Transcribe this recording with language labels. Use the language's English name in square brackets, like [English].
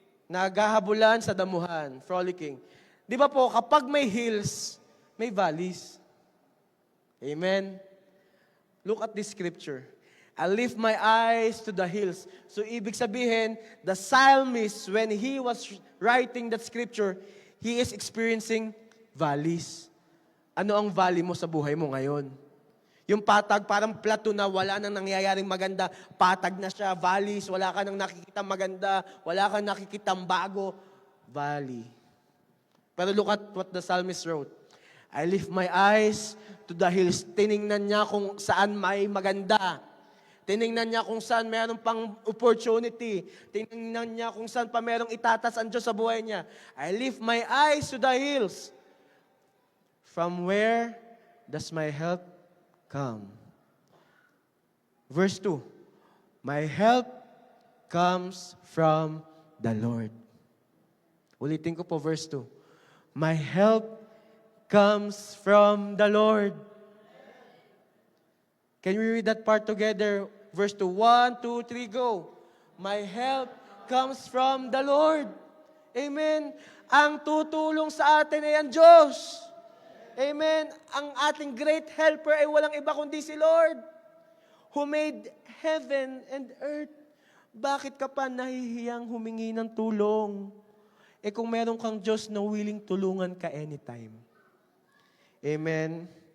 [Filipino] Naghahabulan sa damuhan, frolicking. Di ba po, kapag may hills, may valleys. Amen? [English] Look at this scripture. I lift my eyes to the hills. So, [Filipino] ibig sabihin, [English] the psalmist, when he was writing that scripture, he is experiencing valleys. [Filipino] Ano ang valley mo sa buhay mo ngayon? Yung patag, parang plato na wala nang nangyayaring maganda. Patag na siya, valleys, wala ka nang nakikitang maganda, wala kang nakikitang bago. Valley. [English] Pero look at what the psalmist wrote. I lift my eyes to the hills. [Filipino] Tiningnan niya kung saan may maganda. Tiningnan niya kung saan mayroong pang opportunity. Tiningnan niya kung saan pa mayroong itatas ang Diyos sa buhay niya. [English] I lift my eyes to the hills. From where does my help come? Verse 2. My help comes from the Lord. [Filipino] Ulitin ko po [English] verse 2. My help comes from the Lord. Can we read that part together? Verse 2. 1, 2, 3, go. My help comes from the Lord. Amen. [Filipino] Ang tutulong sa atin ay ang Diyos. Amen. Ang ating great helper ay walang iba kundi si Lord, [English] who made heaven and earth. [Filipino] Bakit ka pa nahihiyang humingi ng tulong? Eh kung meron kang Diyos na willing tulungan ka anytime. Amen.